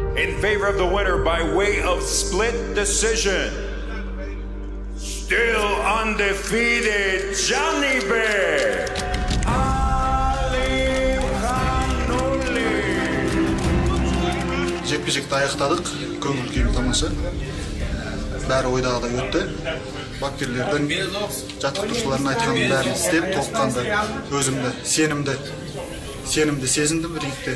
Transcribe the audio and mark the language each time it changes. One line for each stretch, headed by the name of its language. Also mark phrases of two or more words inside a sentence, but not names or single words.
English: in favor of the winner by way of split decision. Still undefeated, Johnny Bear.
Kazakh: Жекпе-жекті аяқтадық, көңіл күйім тамаша. Бәрі ойдағыдай өтті. Бапкерлердің, жаттықтырушылардың айтқанын бәрін істеп, толыққанды өзімді сенімді сезіндім рингте.